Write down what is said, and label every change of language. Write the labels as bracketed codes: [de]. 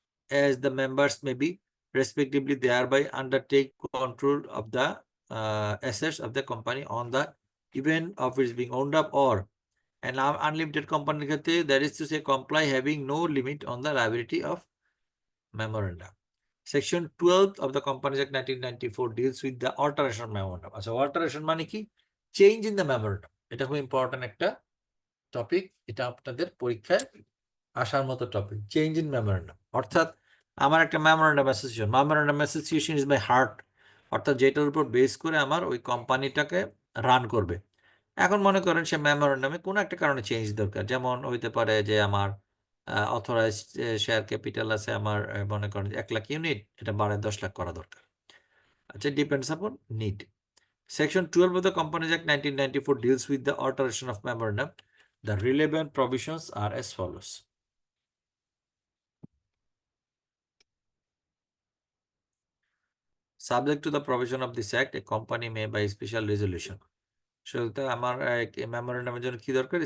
[en] as the members may be respectively thereby undertake control of the assets of the company on the event of its being owned up, or an unlimited company that is to say comply having no limit on the liability of memorandum. Section 12 of the Companies Act 1994 deals with the alteration of memorandum. So alteration [bn] মানে কি? [en] Change in the memorandum. [bn] এটা খুব important একটা topic, এটা আপনাদের পরীক্ষায় আসার মতো টপিক। চেঞ্জ ইন মেমোরেন্ডাম অর্থাৎ আমার একটা memorandum association [en] is my heart, [bn] অর্থাৎ যেটার উপর বেস করে আমার ওই কোম্পানিটাকে রান করবে। এখন মনে করেন সে মেমোরেন্ডামে কোনো একটা কারণে চেঞ্জ দরকার, যেমন হইতে পারে যে আমার অথরাইজড শেয়ার ক্যাপিটাল আছে আমার মনে করেন 1 লাখ ইউনিট, এটা বাড়ায় 10 লাখ করা দরকার। [en] আচ্ছা, depends upon need. Section 12 of the Companies Act 1994 deals with the alteration of memorandum. The relevant provisions are as follows. Subject to the provision of this act, a company may by special resolution. So [bn] আমার মেমোরেন্ডামের জন্য কি দরকার?